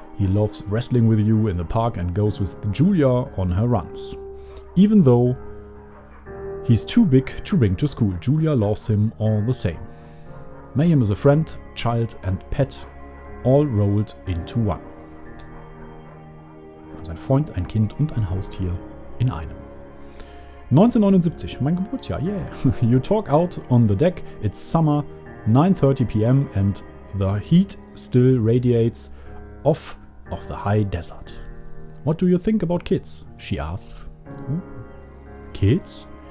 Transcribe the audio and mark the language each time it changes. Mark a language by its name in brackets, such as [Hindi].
[English] He loves wrestling with you in the park and goes with Julia on her runs. Even though he's too big to bring to school, Julia loves him all the same. Mayhem is a friend, child and pet, all rolled into one. [German] Also ein Freund, ein Kind und ein Haustier in einem. 1979, mein Geburtsjahr, yeah. [English] You talk out on the deck, it's summer, 9:30 p.m. and the heat still radiates off of the high desert. What do you think about kids? She asks. Kids?